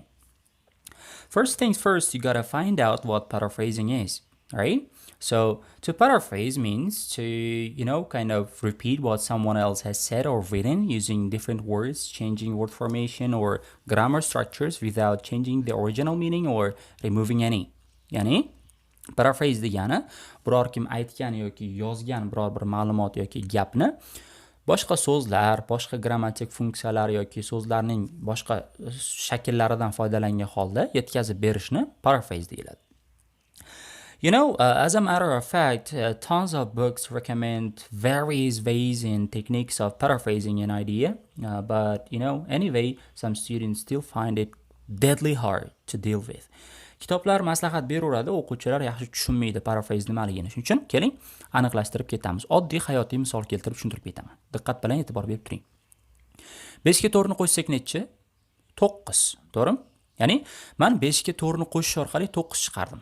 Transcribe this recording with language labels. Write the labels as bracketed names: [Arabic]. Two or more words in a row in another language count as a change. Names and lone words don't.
[English] First things first, you gotta find out what paraphrasing is, right? So to paraphrase means to, kind of repeat what someone else has said or written using different words, changing word formation or grammar structures without changing the original meaning or removing any. [Uzbek] Ya'ni paraphrase degani biror kim aytgan yoki yozgan biror bir ma'lumot yoki gapni boshqa so'zlar, boshqa grammatik funksiyalar yoki so'zlarning boshqa shakllaridan foydalangan holda yetkazib berishni paraphrase deyiladi. [English] As a matter of fact, tons of books recommend various ways and techniques of paraphrasing an idea, but anyway, some students still find it deadly hard to deal with. [Uzbek] Kitoblar maslahat beraveradi, o'quvchilar yaxshi tushunmaydi paraphrase nimaligini. Shuning uchun keling, aniqlashtirib ketamiz. Oddiy hayotiy misol keltirib tushuntirib ketaman. Diqqat bilan e'tibor berib turing. 5 ga 4 ni qo'shsak nechi? 9, to'g'rimi? Ya'ni men 5 ga 4 ni qo'shish orqali 9 chiqardim.